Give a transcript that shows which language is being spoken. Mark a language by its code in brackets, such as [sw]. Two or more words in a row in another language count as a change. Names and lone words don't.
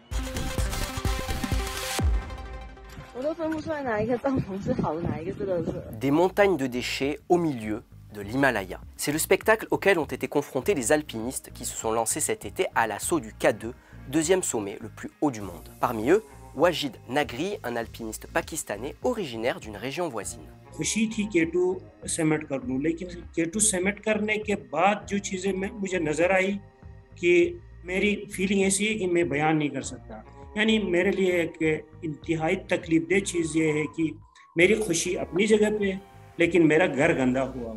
[fr] Des montagnes de déchets au milieu de l'Himalaya. C'est le spectacle auquel ont été confrontés les alpinistes qui se sont lancés cet été à l'assaut du K2, deuxième sommet le plus haut du monde. Parmi eux, Wajid Nagri, un alpiniste pakistanais originaire d'une région voisine. [ur] خوشی تھی K2 سمٹ کر لوں، لیکن K2 سمٹ کرنے کے بعد جو چیزیں مجھے نظر آئی کہ میری فیلنگ ایسی ہے کہ میں بیان نہیں کر سکتا. یعنی میرے لیے ایک انتہائی تکلیف‌دہ چیز یہ ہے کہ میری خوشی اپنی جگہ پہ، لیکن میرا گھر گندا ہوا